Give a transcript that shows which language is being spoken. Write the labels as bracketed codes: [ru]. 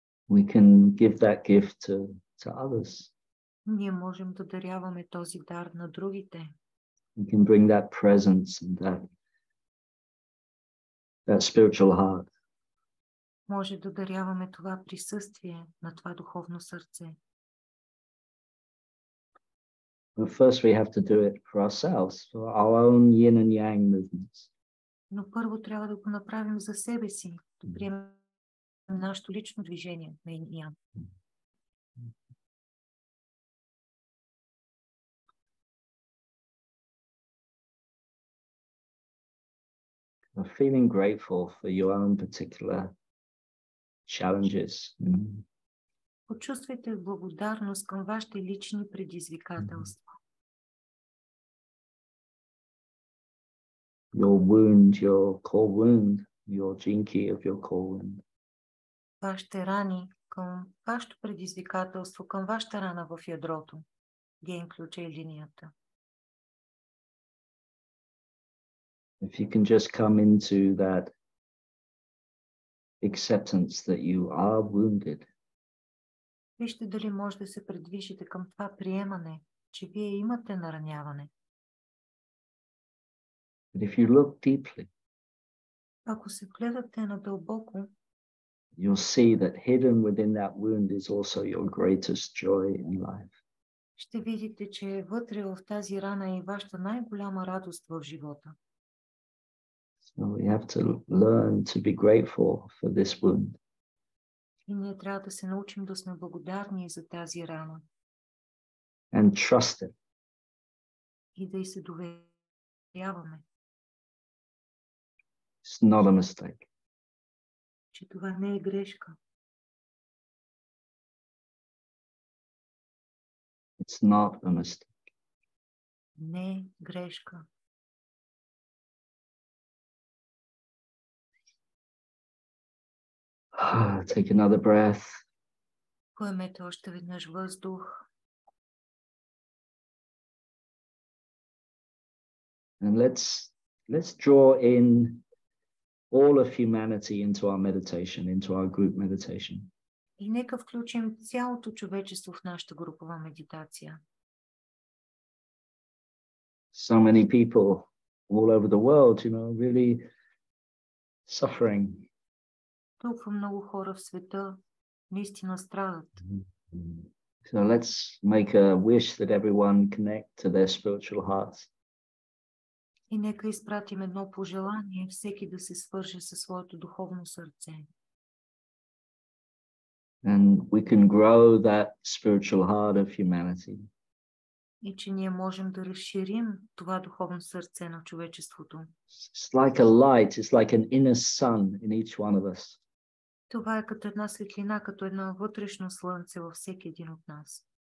[en] we can give that gift to others. [bg] ние можем да даряваме този дар на другите. [en] We can bring that presence and that spiritual heart. [bg] Може да даряваме това присъствие на това духовно сърце. [en] But first we have to do it for ourselves, for our own yin and yang movements. [bg] Но първо трябва да го направим за себе си, да приемем нашето лично движение на Ин и Ян. [en] Feeling grateful for your own particular challenges. [bg] Почувствайте благодарност към вашите лични предизвикателства. [en] Your wound, your core wound, your gene key of your core wound. [bg] Вашите рани към вашето предизвикателство, към вашата рана в ядрото, ген ключа и линията. [en] If you can just come into that acceptance that you are wounded. [bg] Вижте дали може да се придвижите към това приемане, че вие имате нараняване. [en] But if you look deeply, [bg] ако се вгледате надълбоко, [en] you'll see that hidden within that wound is also your greatest joy in life. [bg] ще видите, че вътре в тази рана е и вашата най-голяма радост в живота. [en] So we have to learn to be grateful for this wound. [bg] И ние трябва да се научим да сме благодарни за тази рана. [en] And trust it. [bg] И да й се доверяваме. [en] It's not a mistake. [bg] Че това не е грешка. [en] It's not a mistake. [bg] Не е грешка. [en] Take another breath. [bg] Поемете още веднъж въздух. [en] And let's draw in all of humanity into our meditation, into our group meditation. [bg] И нека включим цялото човечество в нашата групова медитация. [en] So many people all over the world, really suffering. [bg] Толкова много хора в света наистина страдат. [en] So let's make a wish that everyone connect to their spiritual hearts. [bg] И нека изпратим едно пожелание всеки да се свърже със своето духовно сърце. [en] And we can grow that spiritual heart of humanity. [bg] И че ние можем да разширим това духовно сърце на човечеството. [en] It's like a light, it's like an inner sun in each one of us. [bg] Това е като една светлина, като едно вътрешно слънце във всеки един от нас.